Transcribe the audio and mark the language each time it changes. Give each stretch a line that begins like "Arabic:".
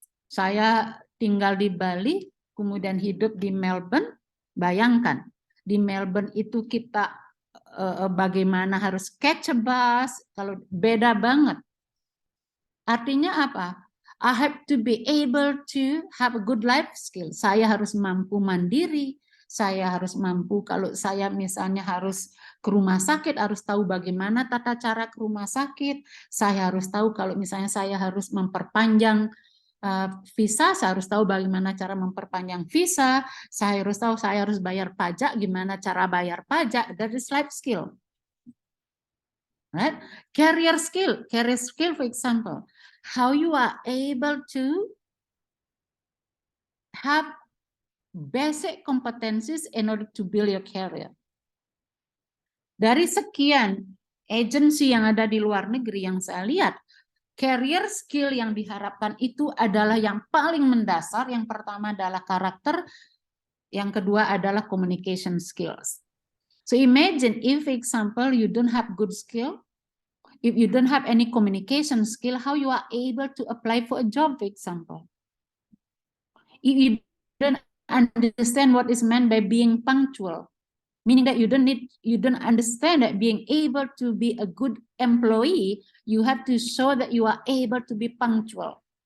Indonesian: Saya tinggal di Bali, kemudian hidup di Melbourne. Bayangkan, di Melbourne itu kita bagaimana harus
English: catch a bus,
Indonesian: kalau beda banget. Artinya apa?
English: I have to be able to have a good life skill.
Indonesian: Saya harus mampu mandiri, saya harus mampu kalau saya misalnya harus ke rumah sakit, harus tahu bagaimana tata cara ke rumah sakit. Saya harus tahu kalau misalnya saya harus memperpanjang visa, saya harus tahu bagaimana cara memperpanjang visa, saya harus bayar pajak, gimana cara bayar pajak.
English: That is life skill. Right? Career skill for example, how you are able to have basic competencies in order to build your career.
Indonesian: Dari sekian agensi yang ada di luar negeri yang saya lihat, career skill yang diharapkan itu adalah yang paling mendasar. Yang pertama adalah karakter, yang kedua adalah communication skills.
English: So imagine if, for example, you don't have good skill, if you don't have any communication skill, how you are able to apply for a job, for example. If you don't understand what is meant by being punctual, meaning that you don't understand that being able to be a good employee, you have to show that you are able to be punctual.